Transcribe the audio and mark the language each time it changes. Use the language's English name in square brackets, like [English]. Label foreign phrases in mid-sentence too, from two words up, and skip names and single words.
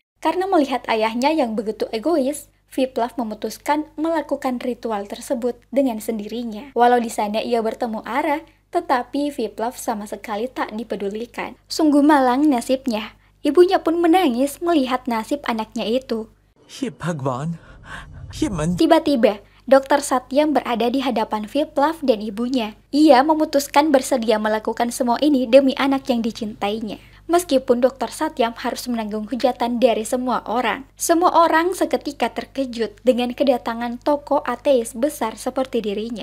[Indonesian] Karena melihat ayahnya yang begitu egois, Viplav memutuskan melakukan ritual tersebut dengan sendirinya. Walau di sana ia bertemu Ara, tetapi Viplav sama sekali tak dipedulikan. Sungguh malang nasibnya. Ibunya pun menangis melihat nasib anaknya itu. [Hindi] ये भगवान, ये मन [Indonesian] Tiba-tiba, Dr. Satyam berada di hadapan Viplav dan ibunya. Ia memutuskan bersedia melakukan semua ini demi anak yang dicintainya. Meskipun Dr. Satyam harus menanggung hujatan dari semua orang. Semua orang seketika terkejut dengan kedatangan tokoh ateis besar seperti dirinya.